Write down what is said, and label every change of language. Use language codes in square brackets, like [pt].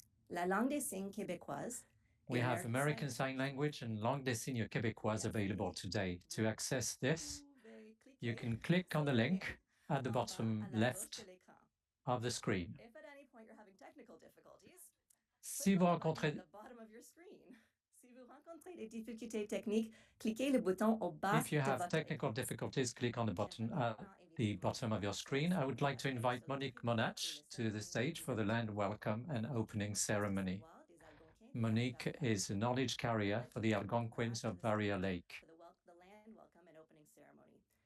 [fr] La Langue des Signes Québécoise. [en] We have American Sign Language and Langue des Signes Québécoise available today. To access this, you can click on the link at the bottom left of the screen. If at any point you're having technical difficulties, [fr] Si vous rencontrez [en] the bottom of your screen. [fr] Si vous rencontrez des difficultés techniques, cliquez le bouton au bas. [en] If you have technical difficulties, click on the button at the bottom of your screen. I would like to invite Monique Monach to the stage for the land welcome and opening ceremony. Monique is a knowledge carrier for the Algonquins of Barrier Lake. The land welcome and opening ceremony.